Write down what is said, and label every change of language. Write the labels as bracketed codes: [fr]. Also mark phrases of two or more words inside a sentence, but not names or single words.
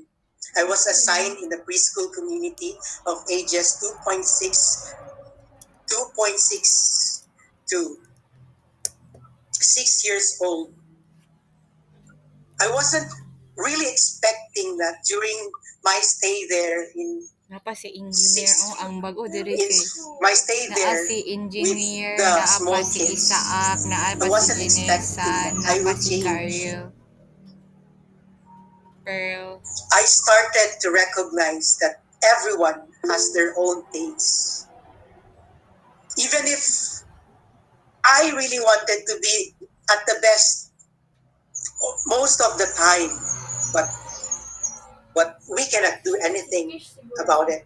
[en] I was assigned in the preschool community of ages 2.6 to 6 years old. I wasn't really expecting that during my stay there in [ceb] Napa si engineer ang bago diri kay. [en] my stay there [ceb] Si engineer, [en] with the [ceb] naa [en] small [ceb] pa si [en] kids. [ceb] Isaac, naa [en] I [ceb] pa [en] wasn't [ceb] si [en] expecting [ceb] Janessa, [en] that I [ceb] naa pa [en] would [ceb] si [en] change. [ceb] Daryl. Pearl. [en] I started to recognize that everyone has their own pace. Even if I really wanted to be at the best most of the time, but we cannot do anything about it.